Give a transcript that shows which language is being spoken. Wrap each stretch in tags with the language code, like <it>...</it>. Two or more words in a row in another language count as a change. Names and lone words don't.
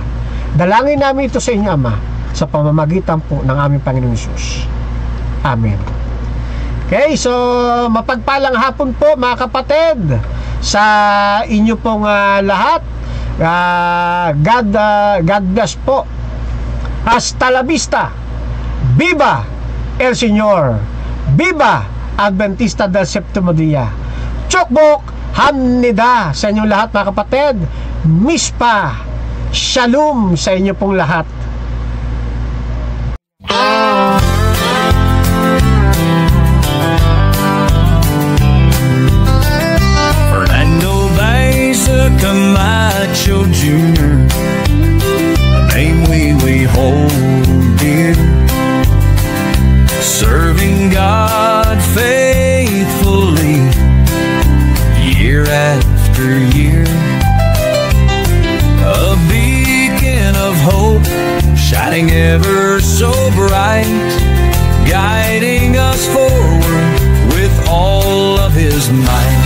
<tl>Dalangin namin ito sa inyo Ama sa pamamagitan po ng aming Panginoon Jesus. Amen. Okay, so mapagpalang hapon po mga kapatid sa inyo pong lahat.</tl> <en>God bless po.</en> <es>Hasta la vista. Viva el Señor. Viva Adventista del Séptimo Día.</es> <ko>축복합니다</ko> <tl>sa inyong lahat mga kapatid.</tl> <he>מצפה שלום</he> <tl>sa inyo pong lahat.</tl> <en>Camacho Jr., a name we hold dear, serving God faithfully year after year, a beacon of hope shining ever so bright, guiding us forward with all of His might.</en>